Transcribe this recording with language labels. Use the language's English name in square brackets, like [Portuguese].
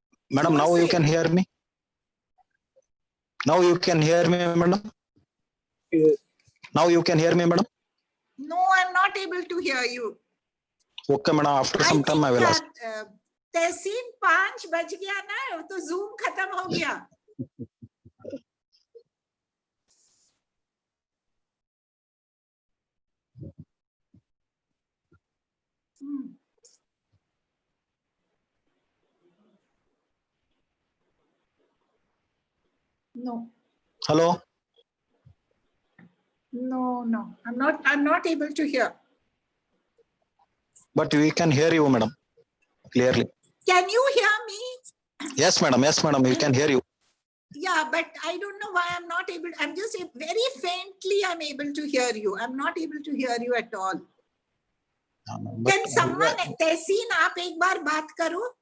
[English] Madam, now you can hear me. Now you can hear me, madam. Now you can hear me, madam. No, I'm not able to hear you. Okay, madam. After some time, I will ask. [Hindi] तहसीन 5 बज गया ना, तो Zoom खत्म हो गया. [English] No. Hello? No. I'm not able to hear. But we can hear you, madam. Clearly. Can you hear me? Yes, madam. Yes, madam. We can hear you. Yeah, but I don't know why I'm not able. I'm just very faintly I'm able to hear you. I'm not able to hear you at all. Can someone, Tehseen, [Hindi] आप एक बार बात करो?